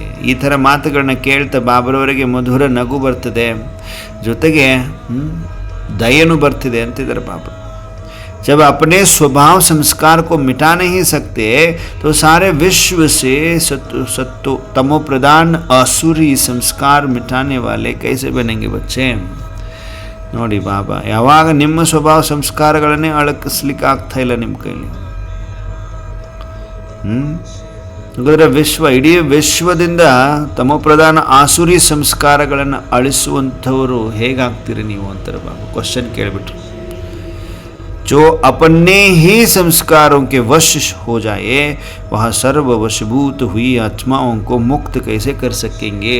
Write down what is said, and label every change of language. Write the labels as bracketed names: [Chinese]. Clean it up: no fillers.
[Kannada] ಈ ಥರ ಮಾತುಗಳನ್ನ ಕೇಳ್ತಾ ಬಾಬರವರಿಗೆ ಮಧುರ ನಗು ಬರ್ತದೆ, ಜೊತೆಗೆ ದಯೆನೂ ಬರ್ತಿದೆ ಅಂತಿದ್ದಾರೆ ಬಾಬಾ. [Hindi] जब अपने स्वभाव संस्कार को मिटा नहीं सकते तो सारे विश्व से सत्व तमो प्रधान आसुरी संस्कार मिटाने वाले कैसे बनेंगे बच्चे. [Kannada] ನೋಡಿ ಬಾಬಾ, ಯಾವಾಗ ನಿಮ್ಮ ಸ್ವಭಾವ ಸಂಸ್ಕಾರಗಳನ್ನೇ ಅಳಕಿಸ್ಲಿಕ್ಕೆ ಆಗ್ತಾ ಇಲ್ಲ ನಿಮ್ಮ ಕೈಲಿ. ಹಾಗಾದರೆ ಇಡೀ ವಿಶ್ವದಿಂದ ತಮೋಪ್ರಧಾನ ಆಸುರಿ ಸಂಸ್ಕಾರಗಳನ್ನು ಅಳಿಸುವಂಥವರು ಹೇಗಾಗ್ತೀರಿ ನೀವು ಅಂತಾರೆ ಬಾಬಾ. ಕ್ವಶನ್ ಕೇಳಿಬಿಟ್ರು. [Hindi] जो अपने ही संस्कारों के वश हो जाए वह सर्व वशभूत हुई आत्माओं को मुक्त कैसे कर सकेंगे.